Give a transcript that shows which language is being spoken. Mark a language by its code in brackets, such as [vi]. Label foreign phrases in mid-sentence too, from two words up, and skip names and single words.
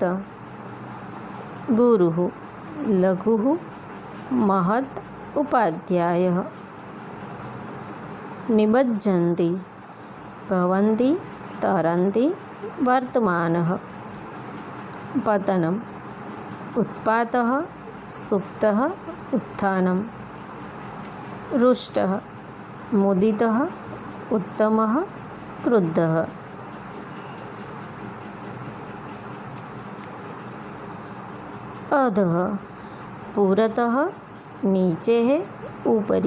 [sa] ગુરુઃ, લઘુઃ, મહત, ઉપાધ્યાયઃ. નિબધ્ધન્તિ, ભવન્તિ, તરન્તિ, વર્તમાનઃ. પતનમ, ઉત્પાતઃ, સુપ્તઃ, ઉત્થાનમ. रुष्टः, मुदितः, उत्तमः, क्रुद्धः. अधः, पुरतः, नीचेः, उपरि.